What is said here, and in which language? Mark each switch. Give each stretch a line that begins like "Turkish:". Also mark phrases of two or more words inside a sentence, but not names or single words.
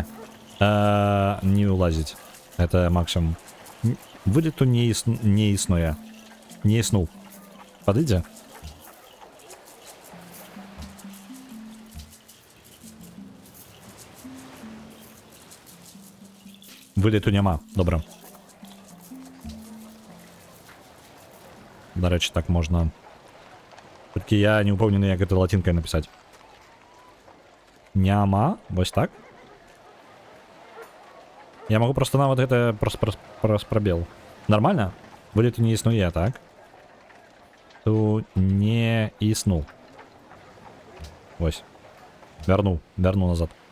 Belarusian: Не улазіць.
Russian: Это максимум.
Belarusian: Вылету не існуе. Не існуў. Падыдзе? Вылету няма. Добра.
Ukrainian: До речі, так можна. Тільки я не упевнений, як це латинкою написати.
Belarusian: Няма. Ось так. Я могу просто нават гэта пробел. Нормально? Вылету не існуе, так? Ту не існуў. Ось. Верну назад.